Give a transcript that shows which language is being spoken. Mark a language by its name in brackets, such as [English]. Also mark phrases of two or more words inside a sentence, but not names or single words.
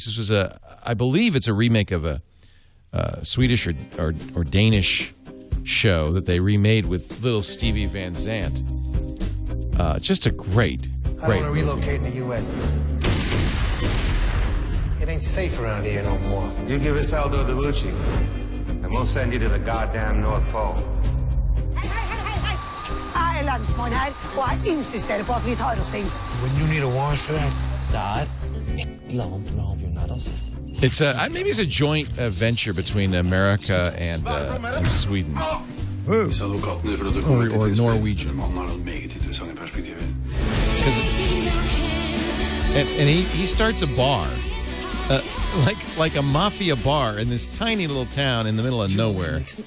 [English] This was I believe it's a remake of a Swedish or Danish show that they remade with little Stevie Van Zandt. Just a great I don't want to relocate in the U.S. It ain't safe around here no more. You give us Aldo DeLucci, and we'll send you to the goddamn North Pole. [Norwegian] Jeg landsmann her, og jeg insisterer på at vi tar oss inn. [English] Wouldn't you need a warrant for that? [Norwegian] Et eller annet med avgjørende, altså. [English] It's maybe it's a joint venture between America and Sweden. Or Norwegian. And he starts a bar, like a mafia bar in this tiny little town in the middle of nowhere.